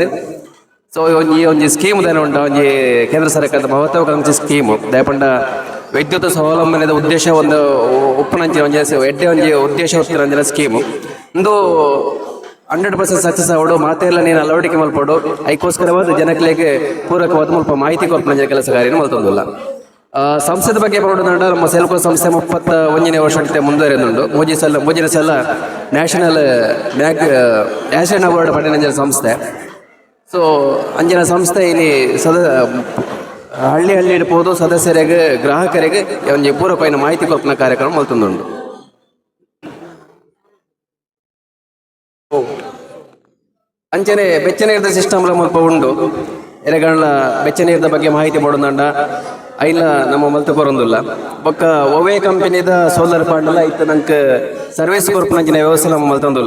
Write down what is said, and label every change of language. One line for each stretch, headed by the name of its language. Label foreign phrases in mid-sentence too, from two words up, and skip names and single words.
Tulu: ಸೊ ಈ ಒಂದು ಸ್ಕೀಮ್ ದಾನ ಉಂಟು ಒಂಜಿ ಕೇಂದ್ರ ಸರ್ಕಾರದ ಮಹತ್ವಾಕಾಂಕ್ಷಿ ಸ್ಕೀಮು ದಯಪಂಡ ವಿದ್ಯುತ್ ಸ್ವಾವಲಂಬನೆದ ಉದ್ದೇಶ ಒಂದು ಉಪ್ಪುನಂಚಿನ ಒಂಜಿ ಎಡ್ಡೆ ಒಂಜಿ ಉದ್ದೇಶ ಹೊತ್ತಿನ ಸ್ಕೀಮು ಒಂದು 100% ಸಕ್ಸಸ್ ಆವಡು ಮಾತೆಲ್ಲ ನೀನು ಅಳವಡಿಕೆ ಮಲ್ಪಡು
Kannada: ಅದಕ್ಕೋಸ್ಕರವಾದ ಜನಕ್ಕೆ ಪೂರಕವಾದ ಸ್ವಲ್ಪ ಮಾಹಿತಿ ಕೊಟ್ಟು
Tulu: ಕೆಲಸ ಕಾರ್ಯ ಮಲ್ತೊಂದಿಲ್ಲ. ಸಂಸ್ಥೆದ ಬಗ್ಗೆ ನೋಡೋದಂಡ ನಮ್ಮ ಸೆಲ್ಕೋ ಸಂಸ್ಥೆ 31ನೇ ವರ್ಷಕ್ಕೆ ಮುಂದುವರೆದುಂಡು. ಮೂಜಿನ ಸಲ
English: national award
Tulu: ಪಡೆದ ಸಂಸ್ಥೆ. ಸೊ ಅಂಜಿನ ಸಂಸ್ಥೆ ಇಲ್ಲಿ ಹಳ್ಳಿ ಇಡ್ಬೋದು ಸದಸ್ಯರಿಗೆ ಗ್ರಾಹಕರಿಗೆ ಒಂದು ಪೂರಕವಾದ ಮಾಹಿತಿ ಕೊಪ್ಪನ ಕಾರ್ಯಕ್ರಮ ಮಲ್ತೊಂದುಂಡು. ಅಂಚನೆ ಬೆಚ್ಚ ನೀರಿನ ಸಿಸ್ಟಮ್ ಮುಲ್ಪ ಉಂಡು. ಎರೆಗಳ ಬೆಚ್ಚ ನೀರಿನ ಬಗ್ಗೆ ಮಾಹಿತಿ ಕೊಡೋದಂಡ ಐಲ ನಮ್ಮ ಮಲ್ತು ಕೊರೊಂದಿಲ್ಲ. ಬೊಕ್ಕ ಒವೇ ಕಂಪನಿದ ಸೋಲಾರ್ ಪಾಂಡಲ್ಲ ಇತ್ತು ನಂಗೆ ಸರ್ವಿಸ್ ಕೊರ್ಪುನಂಚಿನ ವ್ಯವಸ್ಥೆ ನಮ್ಮ ಮಲ್ತೊಂದಿಲ್ಲ.